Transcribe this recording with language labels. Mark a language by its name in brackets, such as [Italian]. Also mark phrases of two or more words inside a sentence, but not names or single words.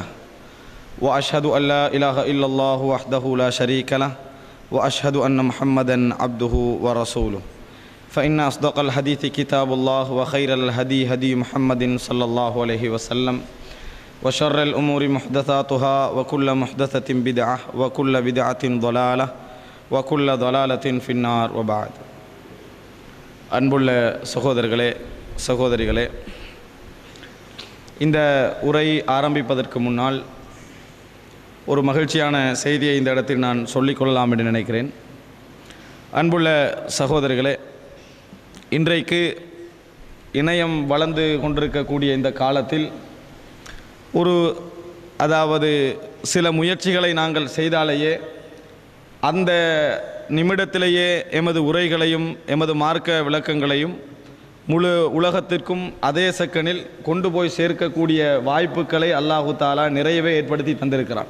[Arabic] وأشهد أن لا إله إلا الله وحده لا شريك له وأشهد أن محمدا عبده ورسوله. فإن أصدق الحديث كتاب الله وخير الهدي هدي محمد صلى الله عليه وسلم وشر الأمور محدثاتها وكل محدثة بدعة وكل بدعة ضلالة وكل ضلالة في النار وبعد. [Tamil] அன்புள்ள சகோதரர்களே சகோதரிகளே, இந்த உரை ஆரம்பிப்பதற்கு முன்னால் ஒரு மகிழ்ச்சியான செய்தியை இந்த இடத்தில் நான் சொல்லிக்கொள்ளலாம் என்று நினைக்கிறேன். அன்புள்ள சகோதரர்களே, இன்றைக்கு இணையம் வளர்ந்து கொண்டிருக்கக்கூடிய இந்த காலத்தில் சில முயற்சிகளை நாங்கள் செய்தாலேயே அந்த நிமிடத்திலேயே எமது உரைகளையும் எமது மார்க்க விளக்கங்களையும் முழு உலகத்திற்கும் அதே செகண்டில் கொண்டு போய் சேர்க்கக்கூடிய வாய்ப்புகளை அல்லாஹு தாலா நிறையவே ஏற்படுத்தி தந்திருக்கிறான்.